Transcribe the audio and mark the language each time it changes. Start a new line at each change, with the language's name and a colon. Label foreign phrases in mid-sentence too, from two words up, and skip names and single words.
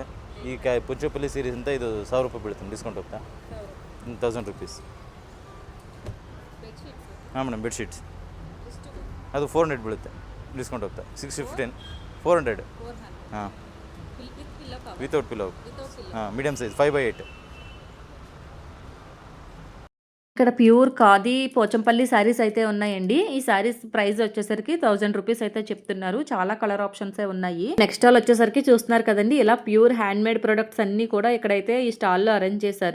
Kannada: ಈ ಪುಚ್ಚಪಲ್ಲಿ ಸೀರೀಸ್ ಅಂತ ಇದು 1000 ರೂಪಾಯಿ ಬೀಳುತ್ತೆ ಡಿಸ್ಕೌಂಟ್ ಹೋಗ್ತಾ, 1000 ರುಪೀಸ್. ಹಾಂ ಮೇಡಮ್, ಬೆಡ್ಶೀಟ್ಸ್ ಅದು 400 ಬೀಳುತ್ತೆ ಡಿಸ್ಕೌಂಟ್ ಹೋಗ್ತಾ, 615, 400.
English: ಹಾಂ, without pillow. ಹಾಂ, medium size 5x8.
Telugu: ఇక్కడ ప్యూర్ ఖాదీ పోచంపల్లి శారీస్ అయితే ఉన్నాయండి. ఈ
English: sarees price
Telugu: వచ్చేసరికి 1000 రూపీస్ అయితే చెప్తున్నారు. చాలా
English: colour options
Telugu: ఉన్నాయి.
English: next stall
Telugu: వచ్చేసరికి చూస్తున్నారు కదండి, ఇలా
English: pure handmade products
Telugu: అన్నీ కూడా ఇక్కడైతే ఈ స్టాల్లో అరేంజ్ చేశారు.